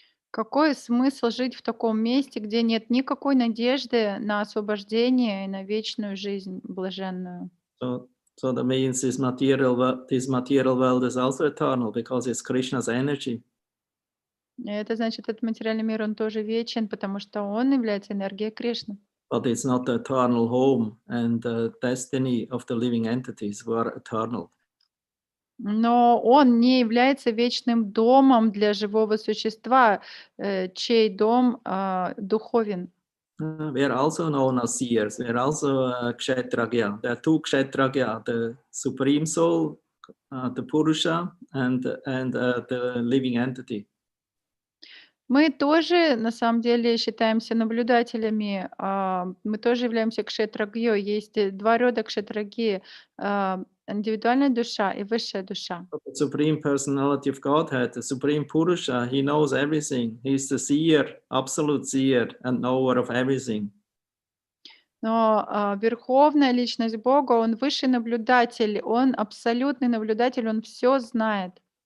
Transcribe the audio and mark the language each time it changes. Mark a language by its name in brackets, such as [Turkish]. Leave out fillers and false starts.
[Russian] Какой смысл жить в таком месте, где нет никакой надежды на освобождение и на вечную жизнь блаженную? [English] So that means this material world is also eternal because it's Krishna's energy. [Russian] И это значит, этот материальный мир, он тоже вечен, потому что он является энергией Кришны. [English] But it's not the eternal home and the destiny of the living entities who are eternal. [Russian] Но он не является вечным домом для живого существа, чей дом духовен. [English] We are also known as seers. We are also kshetragya. There are two kshetragya: the supreme soul, the Purusha, and the living entity. [Russian] Мы тоже, на самом деле, считаемся наблюдателями. Мы тоже являемся кшетрагьей. Есть два рода кшетрагьи: индивидуальная душа и высшая душа. [English] The supreme personality of Godhead, the supreme Purusha, he knows everything. He's the seer, absolute seer, and knower of everything. [Russian] Но верховная личность Бога, он высший наблюдатель, он абсолютный наблюдатель, он все знает.